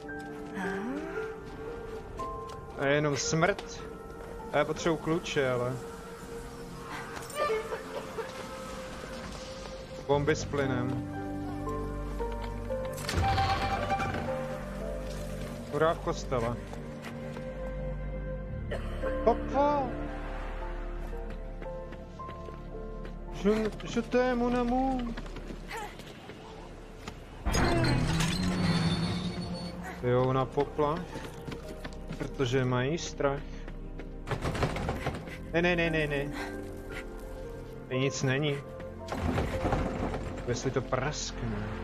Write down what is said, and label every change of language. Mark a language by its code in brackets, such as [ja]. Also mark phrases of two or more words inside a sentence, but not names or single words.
[cs] A je jenom smrt. A já potřebuji kluče, ale... Bomby s plynem. Hurá v kostele. [fr] Papa! Je t'aime, mon amour. [cs] Jo, ona popla. Protože mají strach. Ne. Tady nic není. Jestli to praskne.